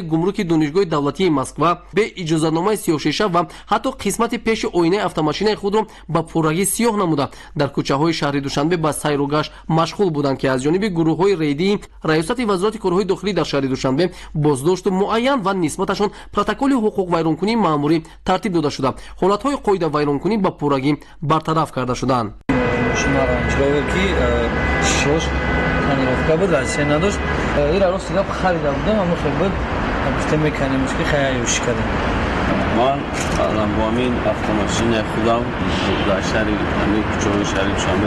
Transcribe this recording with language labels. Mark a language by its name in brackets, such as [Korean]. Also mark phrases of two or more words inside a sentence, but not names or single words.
[Tajik] гумруки донишгоҳи давлатии Москва, бе иҷозатномаи сиёҳшиша ва ҳатто қисмати пеши оинаи автомашинаи худро ба пуррагӣ сиёҳ намуда дар кӯчаҳои шаҳри душанбе ба сайру гашт машғул буданд ки аз ҷониби гурӯҳҳои рейдии раёсати вазорати корҳои дохилӣ дар шаҳри душанбе боздошту муайян ва нисбаташон протоколи ҳуқуқвайронкунии маъмурӣ тартиб дода шуда ҳолатҳои қоида вайронкунӣ ба пуррагӣ бартараф карда шуданд. من الان با همین автомашина خودم در شهر همین کوچه‌های شهر دوشنبه